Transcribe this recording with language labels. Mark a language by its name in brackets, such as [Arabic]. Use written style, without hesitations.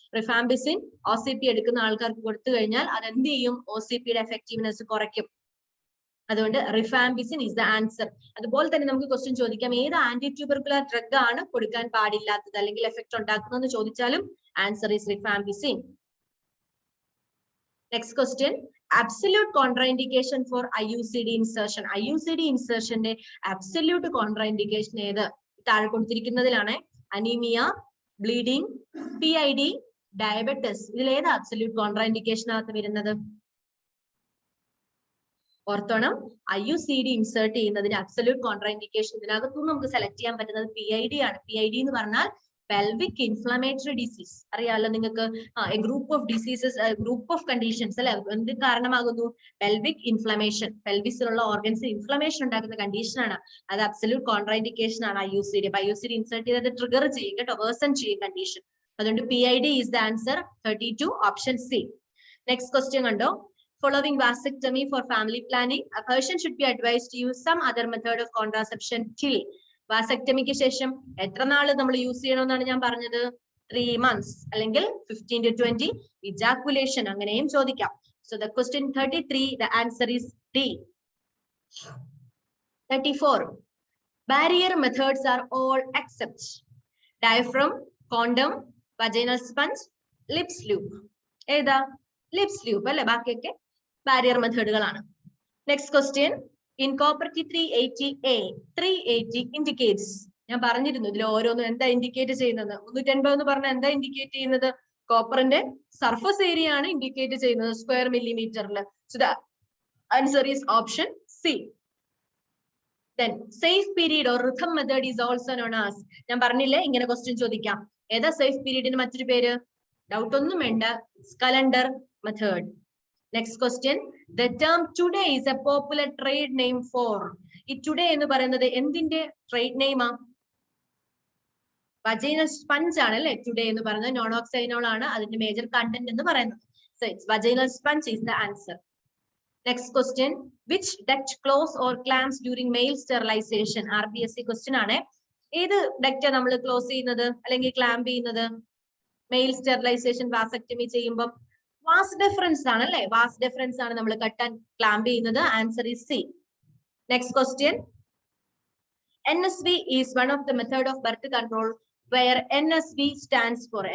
[Malayalam] Rifampicin OCP എടുക്കുന്ന ആൾക്കാർക്ക് കൊടുത്തു കഴിഞ്ഞാൽ അത് എന്ത് ചെയ്യും? OCPയുടെ എഫക്റ്റീവ്നെസ് കുറയ്ക്കും. അതുകൊണ്ട് [English] Rifampicin is the answer. [Malayalam] അതുപോലെ തന്നെ നമുക്ക് ക്വസ്റ്റ്യൻ ചോദിക്കാം, ഏത് ആന്റി ട്യൂബർക്കുലർ ഡ്രഗ് ആണ് കൊടുക്കാൻ പാടില്ലാത്തത് അല്ലെങ്കിൽ എഫക്ട് ഉണ്ടാക്കുന്നതെന്ന് ചോദിച്ചാലും [English] Answer is rifampicin. Next question, absolute contraindication for IUCD insertion. [Malayalam] IUCD insertionന്റെ absolute contraindication ഏത്? താഴെ കൊടുത്തിരിക്കുന്നതിലാണ്. Anaemia, bleeding, PID, diabetes. ഇതിലേത് absolute contraindication അകത്ത് വരുന്നത്? ഓർത്തോണം, IUCD ഇൻസേർട്ട് ചെയ്യുന്നതിന് absolute contraindication ഇതിനകത്തുനിന്ന് നമുക്ക് സെലക്ട് ചെയ്യാൻ പറ്റുന്നത് PID ആണ്. PID എന്ന് പറഞ്ഞാൽ pelvic inflammatory disease. അറിയാലോ നിങ്ങൾക്ക്, [English] a group of diseases, a group of conditions [Malayalam] അല്ലെ, എന്ത് കാരണമാകുന്നു? [English] pelvic inflammation. [Malayalam] പെൽവിസിലുള്ള ഓർഗൻസ് ഇൻഫ്ലമേഷൻ ഉണ്ടാക്കുന്ന കണ്ടീഷൻ ആണ്. അത് absolute contraindication ആണ് IUCD. അപ്പൊ IUCD ഇൻസേർട്ട് ചെയ്തത് ട്രിഗർ ചെയ്യും കേട്ടോ, വേഴ്സൺ ചെയ്യും കണ്ടീഷൻ. [English] അതുകൊണ്ട് PID is the answer. 32 option C. Next question കണ്ടോ, following vasectomy for family planning, a person should be advised to use some other method of contraception till. [Malayalam] വാസെക്ടമിക്ക് ശേഷം എത്ര നാള് നമ്മൾ യൂസ് ചെയ്യണമെന്നാണ് ഞാൻ പറഞ്ഞത്? [English] 3 months അല്ലെങ്കിൽ 15 to 20 ejaculation, അങ്ങനെയും ചോദിക്കാം. So the question 33, the answer is D. 34, barrier methods are all except diaphragm, condom, vaginal sponge, lips loop. ഏതാ? [Malayalam] ലിപ്സ് ലൂപ്പ് അല്ലെ, ബാക്കിയൊക്കെ barrier മെത്തേഡുകളാണ്. [English] Next question, in copper T 380A, 380 indicates. [Malayalam] ഞാൻ പറഞ്ഞിരുന്നു ഇതിൽ ഓരോന്നും എന്താ ഇൻഡിക്കേറ്റ് ചെയ്യുന്നത്. 380 എന്ന് പറഞ്ഞാൽ എന്താ ഇൻഡിക്കേറ്റ് ചെയ്യുന്നത്? കോപ്പറിന്റെ സർഫസ് ഏരിയ ആണ് ഇൻഡിക്കേറ്റ് ചെയ്യുന്നത് square മില്ലിമീറ്ററിൽ. [English] So the answer is option C. Then safe period or rhythm method is also known as. [Malayalam] ഞാൻ പറഞ്ഞില്ലേ ഇങ്ങനെ ക്വസ്റ്റ്യൻ ചോദിക്കാം. ഏതാ സേഫ് പീരീഡിന് മറ്റൊരു പേര്? ഡൗട്ട് ഒന്നും വേണ്ട, calendar method. [English] Next question, the term today is a popular trade name for. [Malayalam] ഈ today എന്ന് പറയുന്നത് എന്തിന്റെ ട്രേഡ് നെയിമാ? vaginal sponge ആണ് അല്ലെ. today എന്ന് പറയുന്നത് നോണോക്സൈനോൾ ആണ് അതിന്റെ മേജർ കണ്ടന്റ് എന്ന് പറയുന്നത്. [English] So it's vaginal sponge is the answer. Next question, which duct close or clamps during male sterilization? RBSc question ആണ്. [Malayalam] ഏത് ഡക്റ്റ് നമ്മൾ ക്ലോസ് ചെയ്യുന്നത് അല്ലെങ്കിൽ ക്ലാമ്പ് ചെയ്യുന്നത് മെയിൽ സ്റ്റെറിലൈസേഷൻ വാസക്ടമി ചെയ്യുമ്പോൾ? വാസ് ഡിഫറൻസ് ആണ് അല്ലെ, വാസ് ഡിഫറൻസ് ആണ് നമ്മൾ കട്ട് ആൻഡ് ക്ലാമ്പ് ചെയ്യുന്നത്. [English] Answer is C. Next question, NSV is one of the method of birth control where NSV stands for.